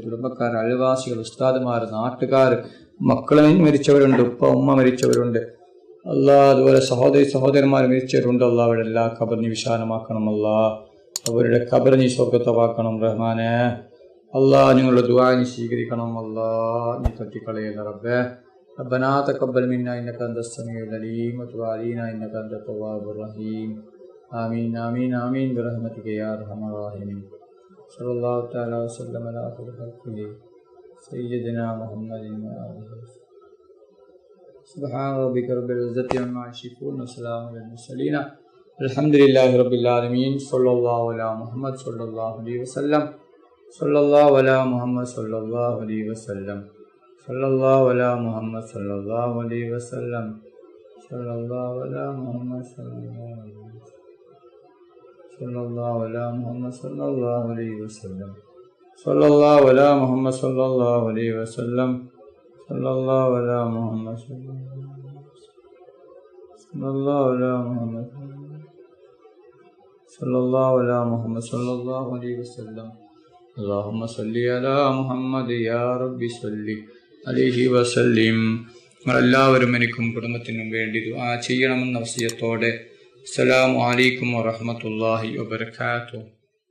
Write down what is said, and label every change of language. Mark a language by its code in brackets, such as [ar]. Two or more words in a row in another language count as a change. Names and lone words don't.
[ml] കുടുംബക്കാർ, അയൽവാസികൾ, ഉസ്താദുമാർ, നാട്ടുകാർ, മക്കൾ മരിച്ചവരുണ്ട്, ഉപ്പ ഉമ്മ മരിച്ചവരുണ്ട്. അല്ലാഹ് അതുപോലെ സഹോദരന്മാർ മരിച്ചവരുണ്ട്. അല്ലാഹ് അവരുടെ എല്ലാ ഖബർ നീ വിശാലമാക്കണം. അല്ലാഹ് അവരുടെ ഖബർ നീ സ്വർഗത്തമാക്കണം. റഹ്മാനെ, അല്ലാഹ് ഞങ്ങളുടെ ദുആ നീ സ്വീകരിക്കണം. അല്ലാഹ് നീ തട്ടിക്കളയല്ല റബ്ബേ. [ar] ربنا تقبل منا إنك أنت السميع العليم وتب علينا إنك أنت التواب الرحيم. آمين آمين آمين برحمتك يا أرحم الراحمين. صلى الله تعالى وسلم على خير خلقه سيدنا محمد وآله. سبحان ربك رب العزة عما يصفون وسلام على المرسلين الحمد لله رب العالمين. صلى الله على محمد صلى الله عليه وسلم. صلى الله على محمد صلى الله عليه وسلم. صلى الله على محمد صلى الله عليه وسلم. صلى الله على محمد صلى الله على محمد صلى الله عليه وسلم صلى الله على محمد صلى الله عليه وسلم صلى الله على محمد صلى الله على محمد صلى الله على محمد صلى الله عليه وسلم اللهم صل على محمد يا رب صل عليه وسلم. [ml] നമ്മളെല്ലാവരും എനിക്കും കുടുംബത്തിനും വേണ്ടി ദുആ ചെയ്യണമെന്ന വസിയത്തോടെ [ar] السلام عليكم ورحمة الله وبركاته.